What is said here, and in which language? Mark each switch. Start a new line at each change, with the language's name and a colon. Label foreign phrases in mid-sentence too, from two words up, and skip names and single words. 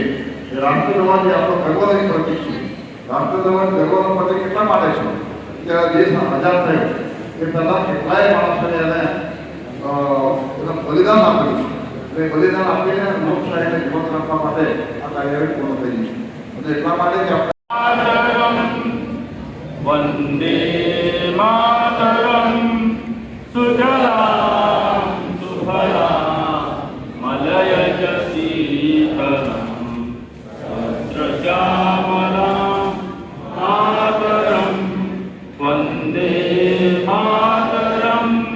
Gujarati: એ રાષ્ટ્રધ્વજ એ આપણો ગર્વની પ્રતીક છે. રાષ્ટ્રધ્વજ ગર્વનો પ્રતીક એટલા માટે છે કે આ દેશ આઝાદ થયો એ પહેલાં કેટલાય માણસોને એને બલિદાન આપ્યું છે. એ બલિદાન આપીને લોકશાહીને જીવંત રાખવા માટે આ કાર્યવાહી પૂર્ણ થઈ છે અને એટલા માટે કે આપણે
Sanskrit: वंदे मातरम सुजलाम सुफलाम मलयज शीतलम वज्रश्यामलाम मातरम वंदे मातरम